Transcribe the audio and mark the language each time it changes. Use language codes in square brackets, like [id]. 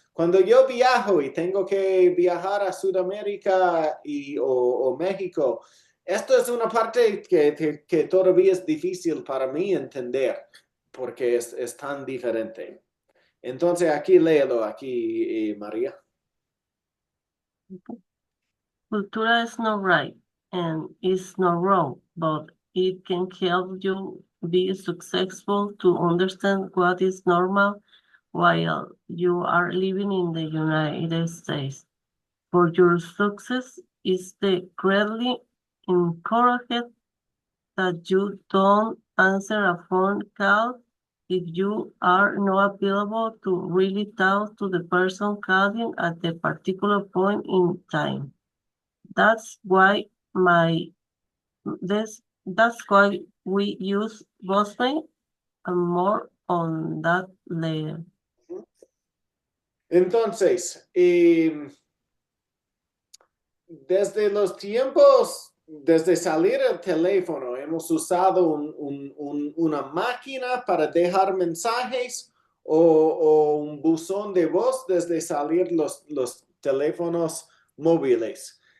[es] Cuando yo viajo y tengo que viajar a Sudamérica o México, esto es una parte que todavía es difícil para mí entender porque es tan diferente. Entonces aquí léelo, aquí María. [en] Cultura is not right and is not wrong, but it can help you be successful to understand what is normal while you are living in the United States. For your success is the greatly encouraged that you don't answer a phone call if you are not available to really talk to the person calling at the particular point in time. That's why that's why we use voicemail and more on that later. [es] Entonces, desde los tiempos, desde salir el teléfono, hemos usado una máquina para dejar mensajes o un buzón de voz desde salir los teléfonos móviles.